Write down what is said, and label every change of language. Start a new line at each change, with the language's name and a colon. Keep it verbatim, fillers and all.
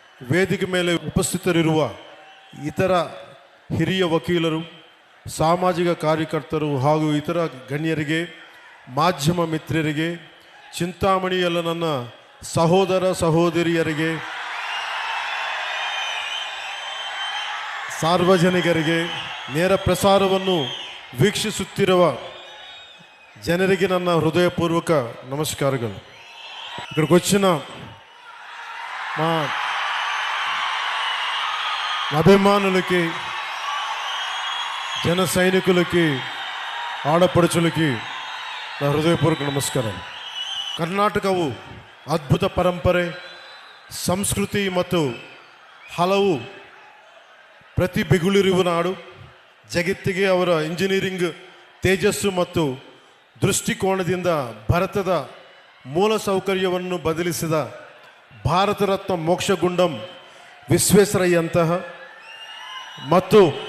Kannada: ವೇದಿಕೆ ಮೇಲೆ ಉಪಸ್ಥಿತರಿರುವ ಇತರ ಹಿರಿಯ ವಕೀಲರು, ಸಾಮಾಜಿಕ ಕಾರ್ಯಕರ್ತರು ಹಾಗೂ ಇತರ ಗಣ್ಯರಿಗೆ, ಮಾಧ್ಯಮ ಮಿತ್ರರಿಗೆ, ಚಿಂತಾಮಣಿಯಲ್ಲ ನನ್ನ ಸಹೋದರ ಸಹೋದರಿಯರಿಗೆ, ಸಾರ್ವಜನಿಕರಿಗೆ, ನೇರ ಪ್ರಸಾರವನ್ನು ವೀಕ್ಷಿಸುತ್ತಿರುವ ಜನರಿಗೆ ನನ್ನ ಹೃದಯಪೂರ್ವಕ ನಮಸ್ಕಾರಗಳು.
Telugu: ఇక్కడికి వచ్చిన మా అభిమానులకి, జన సైనికులకి, ఆడపడుచులకి నా హృదయపూర్వక ನಮಸ್ಕಾರ.
Kannada: ಕರ್ನಾಟಕವು ಅದ್ಭುತ ಪರಂಪರೆ, ಸಂಸ್ಕೃತಿ ಮತ್ತು ಹಲವು ಪ್ರತಿಭೆಗಳಿರುವ ನಾಡು. ಜಗತ್ತಿಗೆ ಅವರ ಇಂಜಿನಿಯರಿಂಗ್ ತೇಜಸ್ಸು ಮತ್ತು ದೃಷ್ಟಿಕೋನದಿಂದ ಭಾರತದ ಮೂಲ ಸೌಕರ್ಯವನ್ನು ಬದಲಿಸಿದ ಭಾರತ ರತ್ನ ಮೋಕ್ಷಗುಂಡಂ ವಿಶ್ವೇಶ್ವರಯ್ಯಂತಹ ಮತ್ತು